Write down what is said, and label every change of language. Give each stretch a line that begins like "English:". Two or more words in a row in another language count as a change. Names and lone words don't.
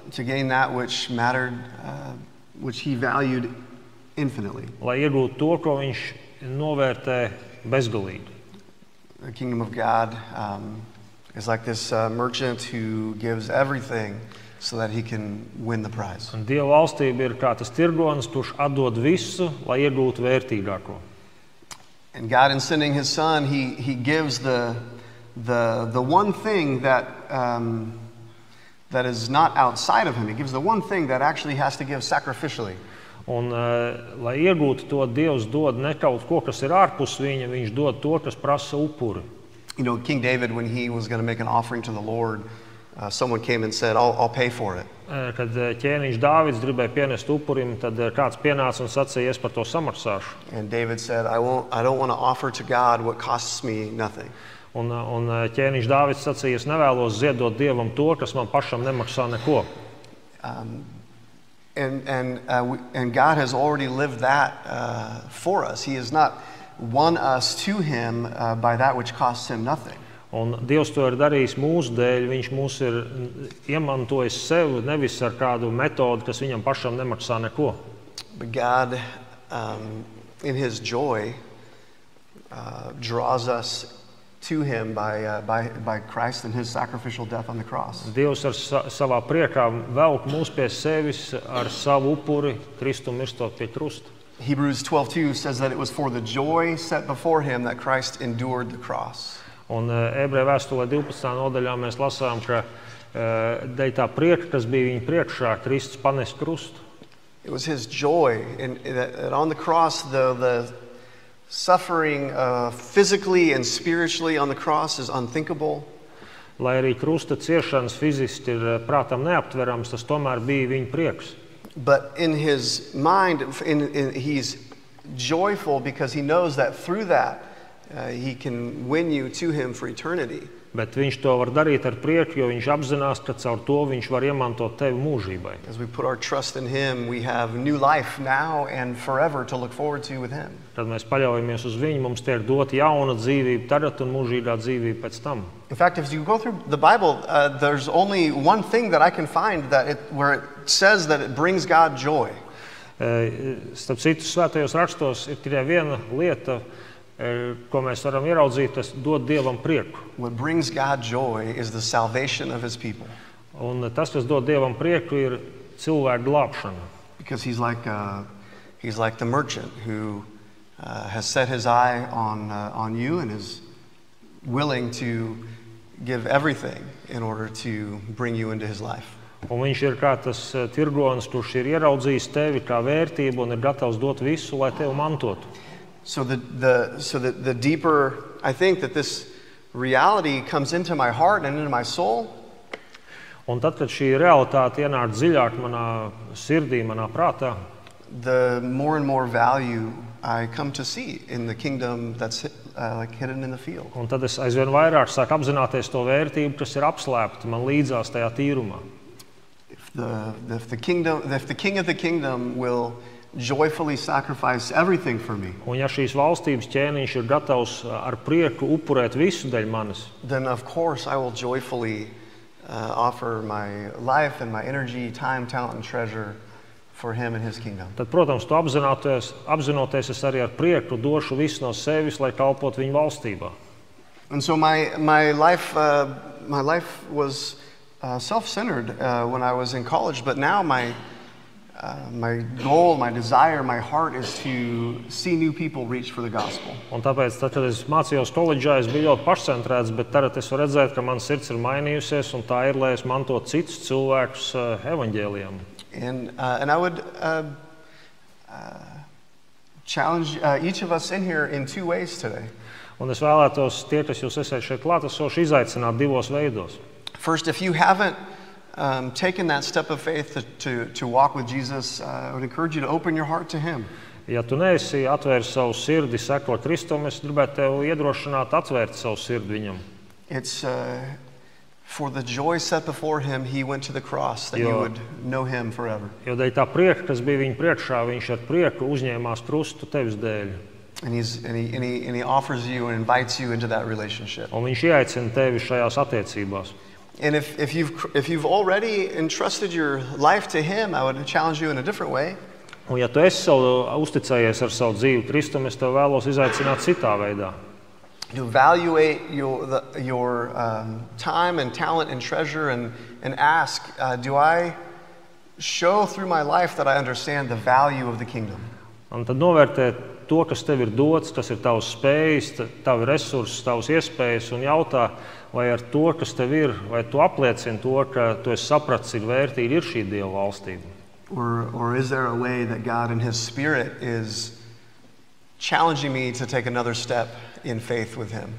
English: To gain that which mattered, which he valued infinitely.
Latvian: Lai iegūtu to, ko viņš novērtē bezgalīgi.
English: The kingdom of God is like this merchant who gives everything so that he can win the prize.
Latvian: Un Dieva valstība ir kā tas tirgonis, kurš atdod visu, lai iegūtu vērtīgāko.
English: And God, in sending his son, he gives the one thing that is not outside of him. He gives the one thing that actually has to give sacrificially.
Latvian: Un, lai iegūtu to, Dievs dod ne kaut ko, kas ir ārpus viņa, viņš dod to, kas prasa upuri.
English: King David, when he was going to make an offering to the Lord, someone came and said, I'll pay for it.
Latvian: Kad ķēniņš Dāvids gribēja pienest upurim, tad kāds pienāca un sacīja, es par to samaksāšu.
English: And David said, I don't want to offer to God what costs me nothing.
Latvian: Un ķēniņš Dāvids sacīja, es nevēlos ziedot Dievam to, kas man pašam nemaksā neko.
English: And God has already lived that for us. He is not won us to him by that which costs him nothing.
Latvian: Un Dievs to ir darījis mūsu dēļ. Viņš mūs ir iemantojis sev, nevis ar kādu metodi, kas viņam pašam nemaksā neko.
English: But God, in his joy, draws us to him by Christ and his sacrificial death on the cross.
Latvian: Dievs ar savā priekā velk mūs pie sevis ar savu upuri, Kristu mirstot pie krusta.
English: Hebrews 12:2 says that it was for the joy set before him that Christ endured the cross.
Latvian: Un Ebreju vēstulē 12. nodaļā mēs lasām, ka dēļ tā prieka, kas bija viņa priekšā, Kristus panes krustu.
English: It was his joy, and that on the cross, the suffering physically and spiritually on the cross is unthinkable.
Latvian: Lai arī krusta ciešanas fiziski ir prātam neaptverams, tas tomēr bija viņa prieks.
English: But in his mind, he's joyful because he knows that through that he can win you to him for eternity.
Latvian: Bet viņš to var darīt ar prieku, jo viņš apzinās, ka caur to viņš var iemantot tevi mūžībai.
English: As we put our trust in him, we have new life now and forever to look forward to with him.
Latvian: Kad mēs paļaujamies uz viņu, mums tiek dota jauna dzīvība tagad un mūžīgā dzīvība pēc tam.
English: In fact, if you go through the Bible, there's only one thing that I can find where it says that it brings God joy.
Latvian: Starp citu, svētajos rakstos ir tikai viena lieta, ko mēs varam ieraudzīt, tas dod Dievam prieku.
English: What brings God joy is the salvation of his people.
Latvian: Un tas, kas dod Dievam prieku, ir cilvēku glābšana.
English: Because he's like the merchant who has set his eye on you and is willing to give everything in order to bring you into his life.
Latvian: Un viņš ir kā tas tirgonis, kurš ir ieraudzījis tevi kā vērtību un ir gatavs dot visu, lai tevi mantotu.
English: So the deeper I think that this reality comes into my heart and into my soul,
Latvian: Un tad, kad šī realitāte ienāk dziļāk manā sirdī, manā prātā,
English: the more and more value I come to see in the kingdom that's like hidden in the field.
Latvian: un tad es aizvien vairāk sāku apzināties to vērtību, kas ir apslēpta man līdzās tajā tīrumā.
English: If the king of the kingdom will joyfully sacrifice everything for me,
Latvian: Un ja šīs valstības ķēniņš ir gatavs ar prieku upurēt visu dēļ manis,
English: then of course I will joyfully offer my life and my energy, time, talent, and treasure for him and his kingdom.
Latvian: tad, protams, to apzinoties, es arī ar prieku došu visu no sevis, lai kalpotu viņa valstībā.
English: And so my life was self-centered when I was in college, but now my goal, my desire, my heart is to see new people reach for the gospel.
Latvian: Un tāpēc, tad, kad es mācījos koledžā, es biju ļoti pašcentrēts, bet tagad es varu redzēt, ka mana sirds ir mainījusies, un tā ir, lai es mantotu citus cilvēkus evaņģēlijam.
English: And I would challenge each of us in here in two ways today.
Latvian: Un es vēlētos tie, kas jūs esat šeit klātesoši, izaicināt divos veidos.
English: First, if you haven't taken that step of faith to walk with Jesus, I would encourage you to open your heart to him.
Latvian: Ja tu neesi atvēris savu sirdi, sekot Kristum, es gribētu tev iedrošināt atvērt savu sirdi viņam.
English: It's for the joy set before him, he went to the cross, that you would know him forever.
Latvian: Jo dēļ tā prieka, kas bija viņa priekšā, viņš ar prieku uzņēmās krustu tevis dēļ.
English: And he offers you and invites you into that relationship.
Latvian: Un viņš ieaicina tevi šajās attiecībās.
English: And if you've already entrusted your life to him, I would challenge you in a different way.
Latvian: Un ja tu esi uzticējies ar savu dzīvi Kristum, es tev vēlos izaicināt citā veidā.
English: To evaluate your time and talent and treasure and ask, do I show through my life that I understand the value of the kingdom?
Latvian: Un tad novērtēt to, kas tev ir dots, kas ir tavs spējas, tavi resursi, tavas iespējas, un jautā, vai ar to, kas tev ir, vai tu apliecini to, ka tu esi sapratis, cik vērtīga ir šī Dieva valstība.
English: Or is there a way that God in his spirit is challenging me to take another step in faith with him?